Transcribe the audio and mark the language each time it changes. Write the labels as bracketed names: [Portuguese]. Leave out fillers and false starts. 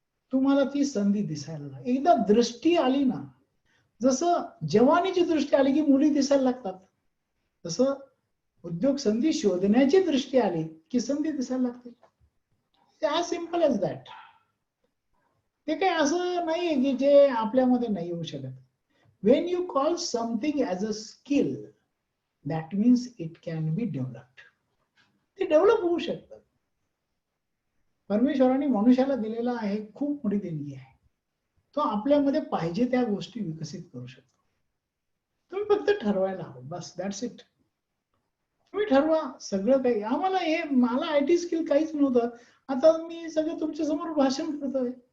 [Marathi] तुम्हाला ती संधी दिसायला लागेल. एकदा दृष्टी आली ना, जसं जवानीची दृष्टी आली की मुली दिसायला लागतात, तसं उद्योग संधी शोधण्याची दृष्टी आली की संधी दिसायला लागते. [English] As simple as that. [Marathi] ते काही असं नाहीये की जे आपल्यामध्ये नाही येऊ शकत. [English] When you call something as a skill, that means it can be developed. [Marathi] ते डेव्हलप होऊ शकतं. परमेश्वराने मनुष्याला दिलेला आहे खूप मोठी देणगी आहे. तो आपल्यामध्ये पाहिजे त्या गोष्टी विकसित करू शकतो. तुम्ही फक्त ठरवायला हवं, बस, [English] That's it. [Marathi] तुम्ही ठरवा सगळं काही. आम्हाला हे, मला आयटी स्किल काहीच नव्हतं, आता मी सगळं तुमच्या समोर भाषण करतोय.